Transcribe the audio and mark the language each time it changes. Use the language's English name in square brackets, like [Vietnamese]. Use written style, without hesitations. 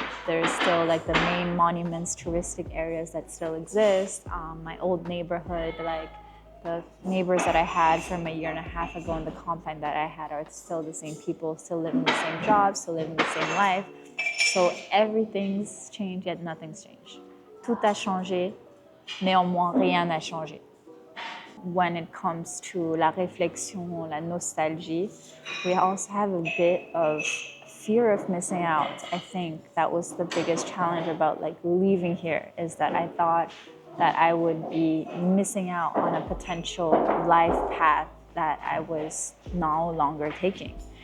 [English] There's still like the main monuments, touristic areas that still exist. My old neighborhood, like the neighbors that I had from a year and a half ago in the compound that I had are still the same people, still living the same jobs, still living the same life. So everything's changed, yet nothing's changed. [French] Tout a changé, néanmoins rien n'a changé. [English] When it comes to [French] la réflexion, la nostalgie, [English] we also have a bit of fear of missing out. I think that was the biggest challenge about like leaving here, is that I thought that I would be missing out on a potential life path that I was no longer taking.